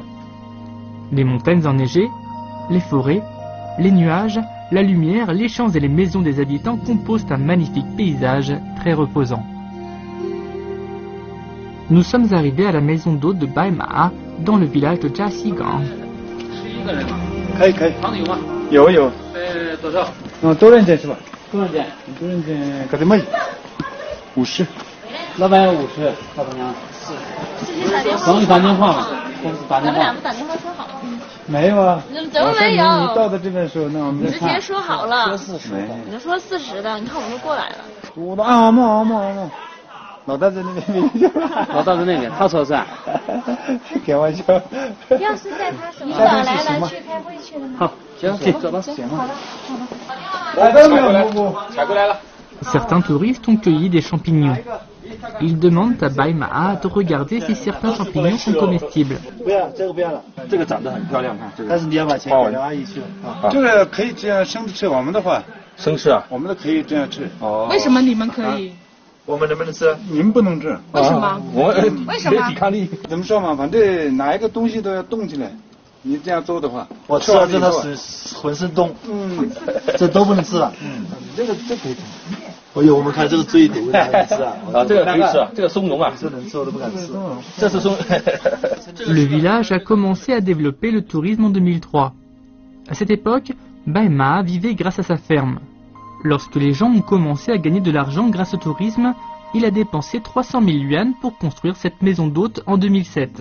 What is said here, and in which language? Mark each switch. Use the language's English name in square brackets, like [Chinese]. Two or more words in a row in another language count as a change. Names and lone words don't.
[French] Les montagnes enneigées, les forêts, les nuages, la lumière, les champs et les maisons des habitants composent un magnifique paysage très reposant. Nous sommes arrivés à la maison d'hôte de Baimaa, dans le village de Jiaxigang. [Chinese] 可以，有。多少？多人间是吧？多人间可得没50。老板要50，老板娘帮你打电话嘛，公司打电话。你们俩不打电话说好了？没有啊。怎么没有？你到的这边时候，那我们之前说好了。说40。你就说40的，你看我们都过来了。我的阿毛。老大在那边，老大在那边，他说是。开玩笑。要是在他手上来了，去开会去了吗？好，行，走吧。行，好了。来了没有？采过来了。 [French] Certains touristes ont cueilli des champignons. Ils demandent à Baimaa de regarder si certains champignons sont comestibles. [Chinese] 不要，这个不要了。这个长得很漂亮，看这个。但是你要把钱给阿姨去了。这个可以这样生吃，我们的话。生吃啊？我们都可以这样吃。哦。为什么你们可以？我们能不能吃？你们不能吃。为什么？为什么？没抵抗力。怎么说嘛？反正哪一个东西都要动起来。你这样做的话，我吃了这它浑身动。这都不能吃了。这可以吃。哎呦，我们看这个最毒的能吃啊！这个可以吃啊，这个松茸啊。这能吃我都不敢吃。这是松。 [French] Le village a commencé à développer le tourisme en 2003. À cette époque, Baimaa vivait grâce à sa ferme. Lorsque les gens ont commencé à gagner de l'argent grâce au tourisme, il a dépensé 300 000 yuan pour construire cette maison d'hôte en 2007.